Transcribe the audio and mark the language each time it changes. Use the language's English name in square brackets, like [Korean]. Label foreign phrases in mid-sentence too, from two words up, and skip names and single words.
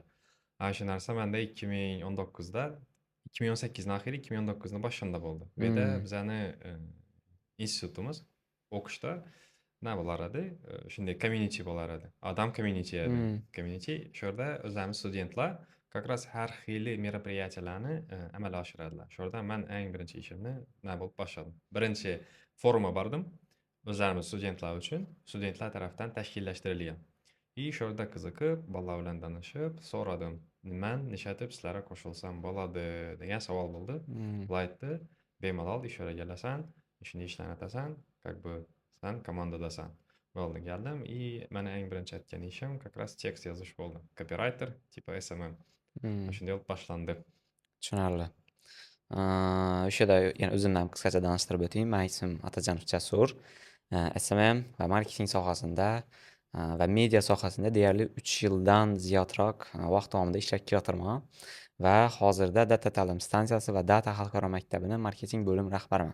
[Uzbek] Shu narsa menda 2019da 2018ning oxiri 2019ning boshida bo'ldi. Bu yerda bizani institutimiz o'qishda nima bo'lar edi? Shunday community bo'lar edi. Odam community edi. Community shu yerda o'zimiz studentlar [Russian] как раз [Uzbek] har xil мероприятияlarni amalga oshiradilar. Shu yerda men eng birinchi ishimni nima bo'lib boshladim. Birinchi forumga bordim. O'zimiz studentlar uchun, studentlar tarafdan tashkillashtirilgan. Shu yerda qiziqib, bolalar bilan tanishib, so'radim. Men nishatib sizlarga qo'shilsam bo'ladi degan savol bo'ldi. Ular aytdi, bemalol ish yerga kelasan, ishni ishlatasan, [Russian] как бы [Uzbek] sen komandadasan. Bo'ldi, keldim. Meni eng birinchi aytgan ishim [Russian] как раз [Uzbek] tekst yozish bo'ldi. Copywriter, tipa SMM. Shunday olib boshlandi. Tushunarli. O'shada yana o'zimni ham qisqacha tanishtirib o'tayim. Men ismim Atajonov Jasur. SMM va marketing sohasida va media sohasida deyarli 3 yildan ziyodroq vaqt davomida ishlab kelaman va hozirda Data ta'lim stansiyasi va Data xalqaro maktabini marketing bo'lim rahbariman.